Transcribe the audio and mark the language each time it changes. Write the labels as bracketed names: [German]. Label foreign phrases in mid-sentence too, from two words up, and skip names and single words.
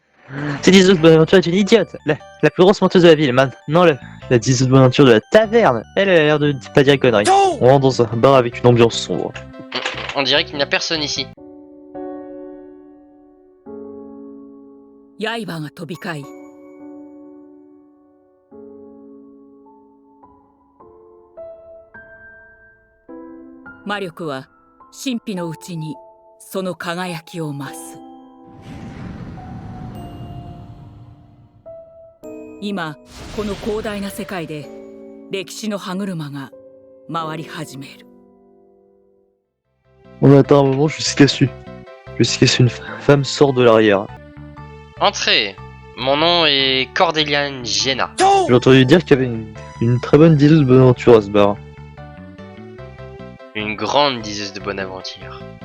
[French] Cette diseuse de Bonaventure est une idiote. La plus grosse menteuse de la ville. Maintenant, la diseuse de Bonaventure de la taverne. Elle a l'air de pas dire conneries. On rentre dans un bar avec une ambiance sombre. On dirait qu'il n'y a personne ici. [Japanese] 刃が飛び交い魔力は神秘のうちにその輝きを増す。今この広大な世界で歴史の歯車が回り始める。 [French] On attend un moment jusqu'à ce qu'une femme sort de l'arrière. Entrez. Mon nom est Cordelian Jenna. J'ai entendu dire qu'il y avait une très bonne diseuse de Bonaventure à ce bar. Une grande diseuse de bonne aventure.